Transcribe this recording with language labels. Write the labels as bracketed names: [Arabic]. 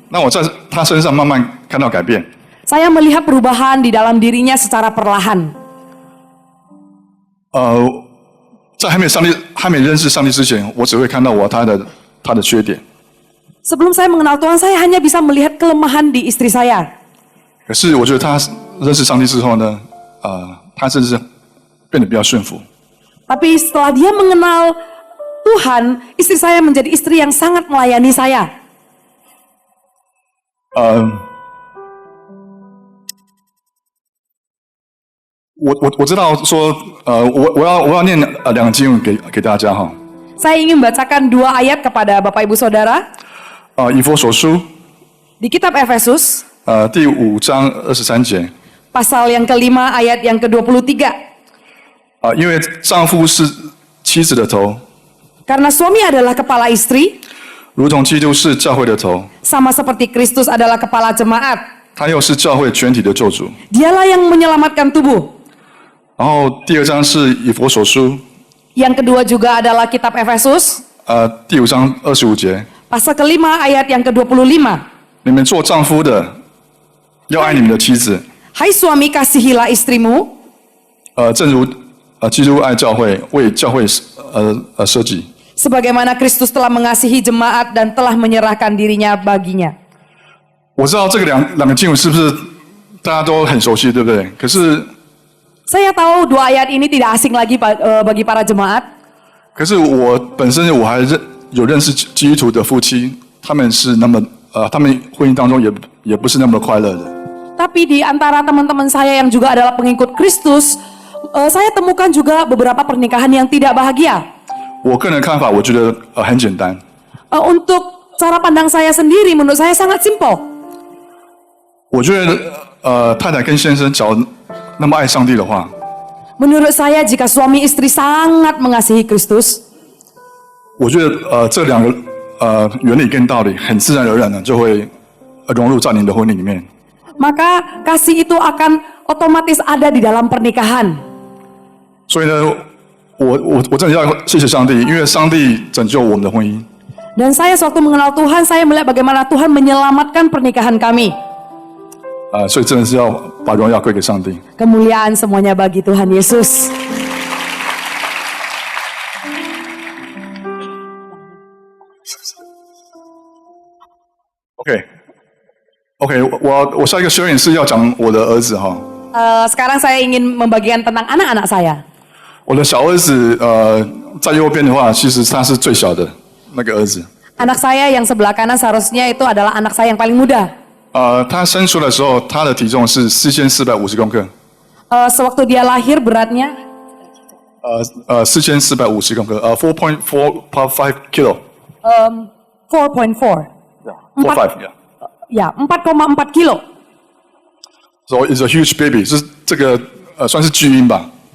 [Chinese] 那我在他身上慢慢看到改变。 [Indonesian] Saya melihat perubahan di dalam dirinya secara perlahan. [Chinese] 在还没认识上帝之前，我只会看到他的缺点。 [Indonesian] Sebelum saya mengenal Tuhan, saya hanya bisa melihat kelemahan di istri saya. [Chinese] 可是我觉得他认识上帝之后呢，他甚至变得比较顺服。 [Indonesian] Tapi setelah dia mengenal Tuhan, istri saya menjadi istri yang sangat melayani saya. [Chinese] 我知道说，我要念两个经文给大家哈。 [Indonesian] Saya ingin membacakan 2 ayat kepada Bapak Ibu Saudara [Chinese] 以弗所书 [Indonesian] di kitab Efesus [Chinese] 第5章23节 [Indonesian] pasal yang kelima ayat yang ke-23. [Chinese] 因为丈夫是妻子的头， [Indonesian] Karena suami adalah kepala istri, [Chinese] 如同基督是教会的头， [Indonesian] sama seperti Kristus adalah kepala jemaat. [Chinese] 他又是教会全体的救主。 [Indonesian] Dialah yang menyelamatkan tubuh. [Chinese] 然后第2章是以弗所书 [Indonesian] Yang kedua juga adalah kitab Efesus [Chinese] 第5章25节， [Indonesian] pasal kelima ayat yang ke-25. [Chinese] 你们做丈夫的要爱你们的妻子， [Indonesian] Hai suami, kasihilah istrimu, [Chinese] 正如基督爱教会，为教会设计。 [Indonesian] sebagaimana Kristus telah mengasihi jemaat dan telah menyerahkan dirinya baginya. [Chinese] 我知道这个两个经文是不是大家都很熟悉，对不对？可是 [Indonesian] Saya tahu 2 ayat ini tidak asing lagi bagi para jemaat. [Chinese] 可是我本身我还有认识基督徒的夫妻，他们是那么他们婚姻当中也不是那么快乐的。 [Indonesian] Tapi di antara teman-teman saya yang juga adalah pengikut Kristus, saya temukan juga beberapa pernikahan yang tidak bahagia. [Chinese] 我个人的看法，我觉得很简单。 [Indonesian] Untuk cara pandang saya sendiri, menurut saya sangat simpel. [Chinese] 我觉得太太跟先生假如那么爱上帝的话， [Indonesian] Menurut saya jika suami istri sangat mengasihi Kristus, [Chinese] 我觉得这两个原理跟道理很自然而然的就会融入在你的婚姻里面。 [Indonesian] maka kasih itu akan otomatis ada di dalam pernikahan. [Chinese] 所以呢，我真的要谢谢上帝，因为上帝拯救我们的婚姻。 [Indonesian] Dan saya sewaktu mengenal Tuhan, saya melihat bagaimana Tuhan menyelamatkan pernikahan kami. [Chinese] 所以真的是要把荣耀归给上帝。 [Indonesian] Kemuliaan semuanya bagi Tuhan Yesus. [Chinese] OK， 我下一个 sharing 是要讲我的儿子哈。 [Indonesian] Sekarang saya ingin membagikan tentang anak-anak saya. [Chinese] 我的小儿子在右边的话，其实他是最小的那个儿子。 [Indonesian] Anak saya yang sebelah kanan seharusnya itu adalah anak saya yang paling muda. [Chinese] 他生出来的时候，他的体重是4450公克。 [Indonesian] Sewaktu dia lahir beratnya [Chinese] 4450公克，4.45 kilo。 4.4. [English] 4.5 yeah. [Indonesian] Ya, 4,4 kilo. [English] So it's a huge baby， [Chinese] 这个算是巨婴吧。